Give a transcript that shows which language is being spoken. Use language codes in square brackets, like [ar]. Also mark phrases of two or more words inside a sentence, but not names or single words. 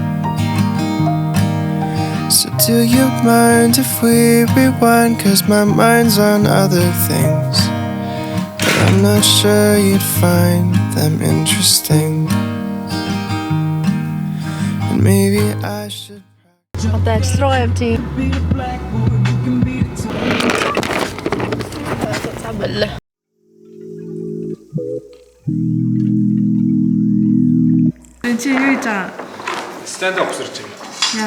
[en] So do you mind if we rewind? 'Cause my mind's on other things, but I'm not sure you'd find them interesting. And maybe I should. [mn] Одоо ажил руу явж байна. Чи юу хийж байгаа? [en] Stand up [mn] сэрч байна.